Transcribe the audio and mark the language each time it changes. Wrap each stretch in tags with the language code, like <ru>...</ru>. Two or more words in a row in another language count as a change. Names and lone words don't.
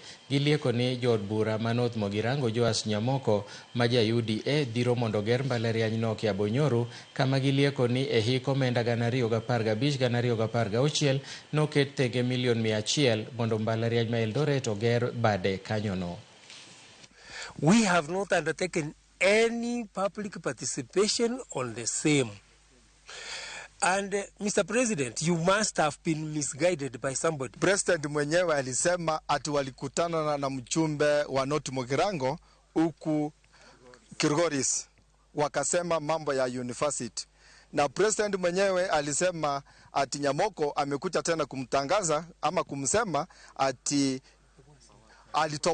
<luo>Gilieko ni jood bura ma North Mogirango Joas Nyamoko ma ja UDA dhiro mondo ger mbalarianyno Kiabo Nyoru, kama gilieko ni e hik omenda 2015-2016 noket thenge milion 100 mondo mbalariany ma Eldoret oger bade kanyono.</luo> <en>We have not undertaken any public participation on the same. And Mr. President, you must have been misguided by somebody.</en> <sw>President mwenyewe alisema ati walikutana na mchumbe wa North Mogirango huku Kilgoris, wakasema mambo ya university. Na President mwenyewe alisema ati Nyamoko amekuja tena kumtangaza ama kumsema ati alitopoa siri.</sw>